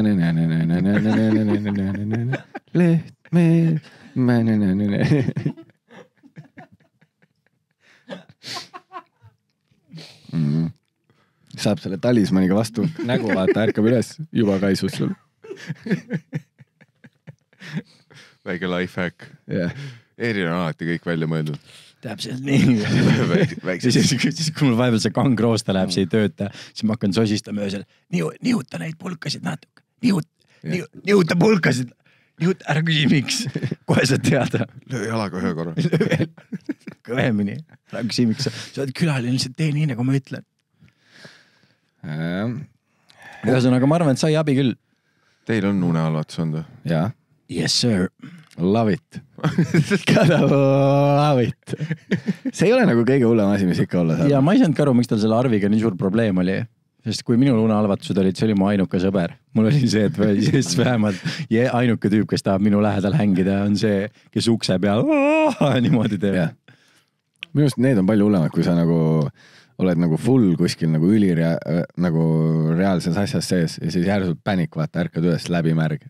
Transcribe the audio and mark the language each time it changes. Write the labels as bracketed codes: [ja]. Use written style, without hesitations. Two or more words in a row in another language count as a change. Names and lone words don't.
[et] Lehtmees. Saab selle talismaniga vastu nägu, vaata, ärkab üles, juba kaisus sul. Väike [en] life hack. Yeah. [et] Eeril on alati kõik välja mõeldud. Täpselt nii. Siis kui mul vahepeal see kangroosta läheb, see ei tööta, siis ma hakkan sosistama öösel. Nihuta neid pulkasid natuke. Nihuta pulkasid. Ära küsi miks. Kohe saad teada. Löö jalaga ühe korra. Kõvemini. Ära küsi miks. Sa oled külaline, lihtsalt tee nii, nagu ma ütlen. Ühesõnaga, ma arvan, et sai abi küll. Teil on unehalvatus olnud? Jaa. [en] Yes, sir. Love it. Gotta love it. [et] See ei ole nagu kõige hullem asi, mis ikka olla saab. Ja ma ei saanud aru, miks tal selle Arviga nii suur probleem oli. Sest kui minul unehalvatused olid, see oli mu ainuke sõber. Mul oli see, et vähemalt ainuke tüüp, kes tahab minu lähedal hängida, on see, kes ukse peal niimoodi teeb. Minu arust need on palju hullemad, kui sa nagu oled nagu full kuskil nagu nagu reaalses asjas sees ja siis järsult pänik, vaata, ärkad üles läbi märg.